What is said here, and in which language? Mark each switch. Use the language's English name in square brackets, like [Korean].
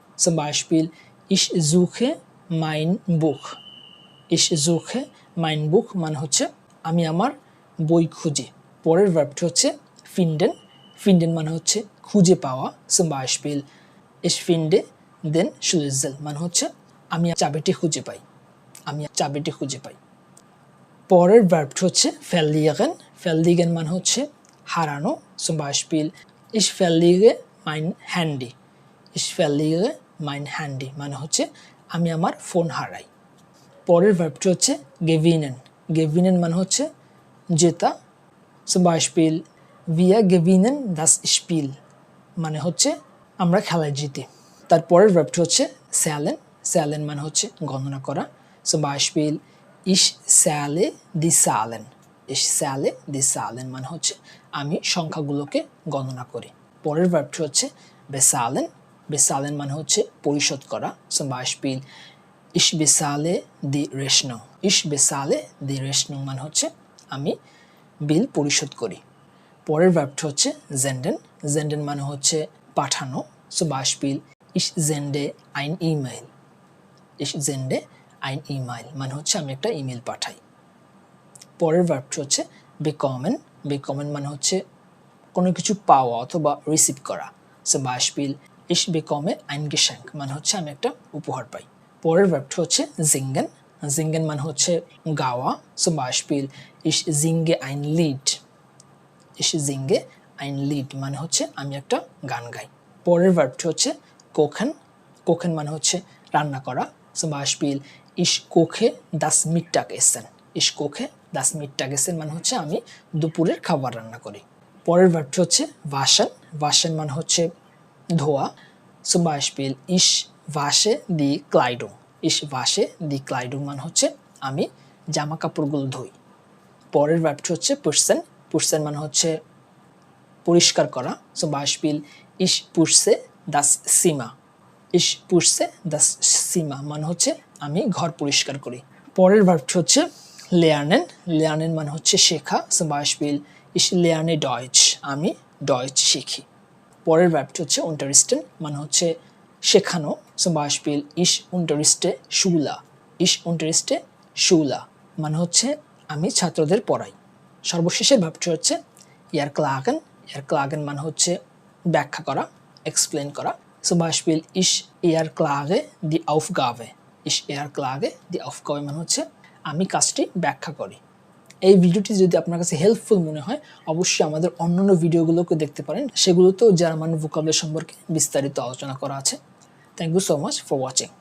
[German] zum Beispiel ich suche mein Buch. ich suche mein Buch [Bangla] মানে হচ্ছে আমি আমার বই খুঁজি। পরের ভার্বটি হচ্ছে finden. finden মানে হচ্ছে খুঁজে পাওয়া। [German] zum Beispiel ich finde den Schlüssel [Bangla] মানে হচ্ছে আমি চাবিটি খুঁজে পাই। আমি চাবিটি খুঁজে পাই। পরের ভার্বটি হচ্ছে verlieren. verlieren মানে হচ্ছে হারানো। [German] zum Beispiel ich verliere mein Handy. ich verliere mein Handy [Bangla] মানে হচ্ছে আমি আমার ফোন হারাই। পরের ভার্বটি হচ্ছে gewinnen. gewinnen মানে হচ্ছে জেতা। [German] zum Beispiel wir gewinnen das Spiel [Bangla] মানে হচ্ছে আমরা খেলায় জিতি। তারপরের ভার্বটি হচ্ছে zählen. zählen মানে হচ্ছে গণনা করা। [German] zum Beispiel ich zähle die Zahlen. ich zähle die Zahlen [Bangla] মানে হচ্ছে আমি সংখ্যাগুলোকে গণনা করি। পরের ভার্বটি হচ্ছে bezahlen. bezahlen মানে হচ্ছে পরিশোধ করা। [German] zum Beispiel ich bezahle die Rechnung. ich bezahle die Rechnung [Bangla] মানে হচ্ছে আমি বিল পরিশোধ করি। পরের ভার্বটি হচ্ছে senden. senden মানে হচ্ছে পাঠানো। [German] zum Beispiel ich sende ein E-Mail. ich sende ein E-Mail [Bangla] মানে হচ্ছে আমি একটা ইমেল পাঠাই। পরের ভার্বটি হচ্ছে bekommen. bekommen মানে হচ্ছে কোনো কিছু পাওয়া অথবা রিসিভ করা। [German] zum Beispiel ich bekomme ein Geschenk [Bangla] মানে হচ্ছে আমি একটা উপহার পাই। পরের ভার্বটি হচ্ছে singen. singen মানে হচ্ছে গাওয়া। [German] zum Beispiel ich singe ein Lied. ich singe ein Lied [Bangla] মানে হচ্ছে আমি একটা গান গাই। পরের ভার্বটি হচ্ছে kochen. kochen মানে হচ্ছে রান্না করা। [German] zum Beispiel ich koche das Mittagessen. ich koche das Mittagessen [Bangla] মানে হচ্ছে আমি দুপুরের খাবার রান্না করি। পরের ভার্বটি হচ্ছে waschen. waschen মানে হচ্ছে ধোয়া। [German] zum Beispiel ich wasche die Kleidung. ich wasche die Kleidung [Bangla] মানে হচ্ছে আমি জামা কাপড়গুলো ধুই। পরের ভার্বটি হচ্ছে putzen. putzen মানে হচ্ছে পরিষ্কার করা। [German] zum Beispiel ich putze das Zimmer. ich putze das Zimmer [Bangla] মানে হচ্ছে আমি ঘর পরিষ্কার করি। পরের ভার্বটি হচ্ছে lernen. lernen মানে হচ্ছে শেখা। [German] zum Beispiel ich lerne Deutsch. [Bangla] আমি Deutsch শিখি। পরের ভার্বটি হচ্ছে unterrichten মানে হচ্ছে শেখানো। [German] zum Beispiel ich unterrichte Schüler. ich unterrichte Schüler [Bangla] মানে হচ্ছে আমি ছাত্রদের পড়াই। সর্বশেষের ভার্বটি হচ্ছে erklären. erklären মানে হচ্ছে ব্যাখ্যা করা, এক্সপ্লেন করা। [German] zum Beispiel ich erkläre die Aufgabe. ich erkläre die Aufgabe [Bangla] মানে হচ্ছে আমি কাজটি ব্যাখ্যা করি। এই ভিডিওটি যদি আপনার কাছে হেল্পফুল মনে হয় অবশ্যই আমাদের অন্যান্য ভিডিওগুলোকে দেখতে পারেন। সেগুলোতেও জার্মান ভোকাবুলারি সম্পর্কে বিস্তারিত আলোচনা করা আছে। [English] Thank you so much for watching.